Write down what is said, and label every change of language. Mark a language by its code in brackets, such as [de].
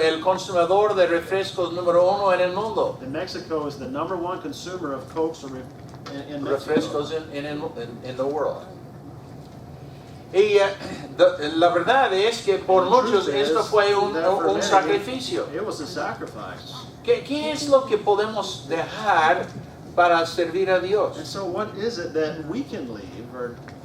[es] el consumidor de refrescos número 1 en el mundo. [en] And Mexico is the #1 consumer of Cokes in Mexico. [es] Refrescos [en] in the world. [es] Y la verdad es que por [en] The [es] muchos [en] truth [es] esto [en] is [es] fue un [en] that for many, [es] sacrificio. [en] It was a sacrifice. [es] ¿Qué es lo que podemos dejar para servir a Dios? [en] And so what is it that we can leave or